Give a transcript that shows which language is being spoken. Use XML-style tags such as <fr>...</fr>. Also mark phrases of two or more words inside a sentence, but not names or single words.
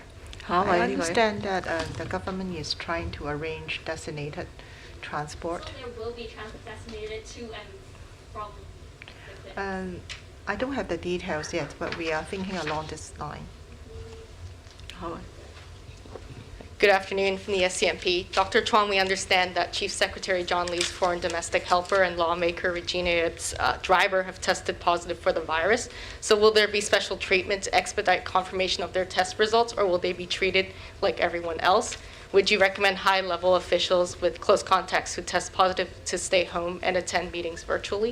<en>I understand that the government is trying to arrange designated transport. So there will be designated to and from the clinics? I don't have the details yet, but we are thinking along this line. Good afternoon from the SCMP. Dr. Chuang, we understand that Chief Secretary John Lee's foreign domestic helper and lawmaker Regina Ip's driver have tested positive for the virus. So will there be special treatment to expedite confirmation of their test results, or will they be treated like everyone else? Would you recommend high-level officials with close contacts who test positive to stay home and attend meetings virtually?</en>